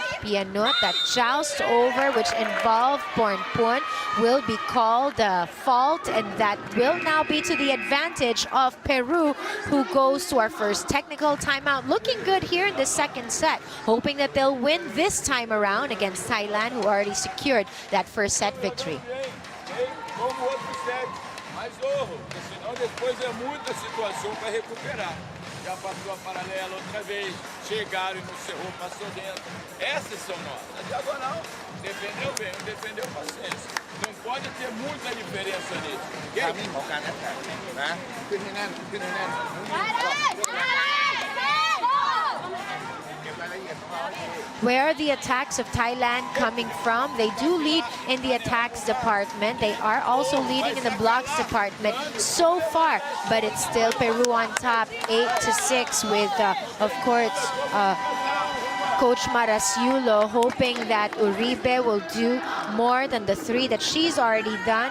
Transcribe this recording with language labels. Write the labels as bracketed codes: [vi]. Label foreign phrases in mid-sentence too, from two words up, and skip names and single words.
[en] Pianot, that joust over, which involved Pornpon, will be called a fault, and that will now be to the advantage of Peru, who goes to our first technical timeout. Looking good here in the second set, hoping that they'll win this time around against Thailand, who already secured that first set victory. [pt] Depois é muita situação para recuperar. Já passou a paralela outra vez, chegaram e não cerrou, passou dentro. Essas são nossas. A diagonal, defendeu bem, não defendeu paciência. Não pode ter muita diferença nisso. [th] Caminho ของการแอตแทคนะขึ้นให้แน่นขึ้นให้แน่นเก็บรายละเอียดของเรา [en] where are the attacks of Thailand coming from? They do lead in the attacks department. They are also leading in the blocks department so far, but it's still Peru on top, 8-6 with, of course, Coach Marasiulo hoping that Uribe will do more than the 3 that she's already done.